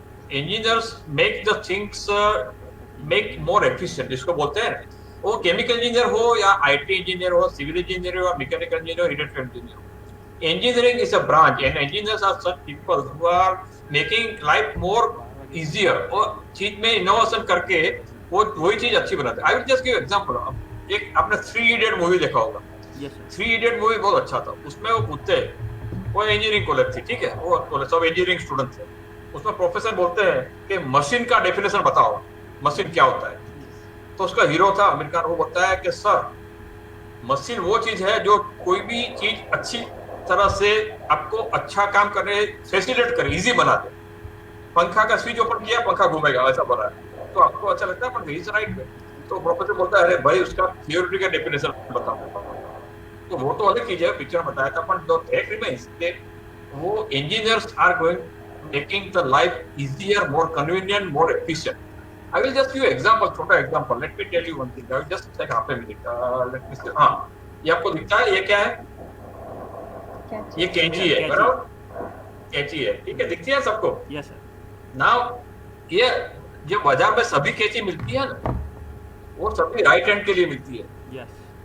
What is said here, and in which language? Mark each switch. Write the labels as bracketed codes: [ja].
[en] Engineers make the things make more efficient. [hi] इसको बोलते हैं, वो केमिकल इंजीनियर हो या IT इंजीनियर हो, सिविल इंजीनियर हो, मैकेनिकल इंजीनियर हो, इलेक्ट्रिकल इंजीनियर हो। [en] Engineering is a branch, and engineers are such people who are making life more easier. [hi] और चीज में इनोवेशन करके वो वही चीज अच्छी बनाते हैं। [en] I will just give example. [hi] एक आपने 3 इडियट मूवी देखा होगा। [en] Yes sir. [hi] 3 इडियट मूवी बहुत अच्छा था। उसमें वो पूछते हैं, वो इंजीनियरिंग कॉलेज थी, ठीक है, वो कॉलेज सब इंजीनियरिंग स्टूडेंट थे। उसमें प्रोफेसर बोलते हैं कि मशीन का डेफिनेशन बताओ, मशीन क्या होता है। तो उसका हीरो था आमिर खान, वो बोलता है कि सर मशीन वो चीज है जो कोई भी चीज अच्छी तरह से आपको अच्छा काम करने फैसिलिटेट करे, इजी बना दे। पंखा का स्विच ओपन किया, पंखा घूमेगा, ऐसा बना है, तो आपको अच्छा लगता है, पर इज राइट में। तो प्रोफेसर बोलता है अरे भाई उसका थियोरी का डेफिनेशन बताओ। तो वो तो अलग चीज है, पिक्चर में बताया था, पर [en] The fact remains कि वो engineers are going making the life easier, more convenient, more efficient. I will just give you example, [hi] छोटा [en] example. Let me tell you one thing. I will just take half a minute. Let me see. [hi] हाँ, ये आपको दिखता है, ये क्या है? ये कैंची है, बराबर? कैंची है, ठीक है, दिखती है सबको? [en] Yes sir. [hi] Now ये जो बाजार में सभी कैंची मिलती है ना, वो सभी राइट हैंड के लिए मिलती है। [en] Yes.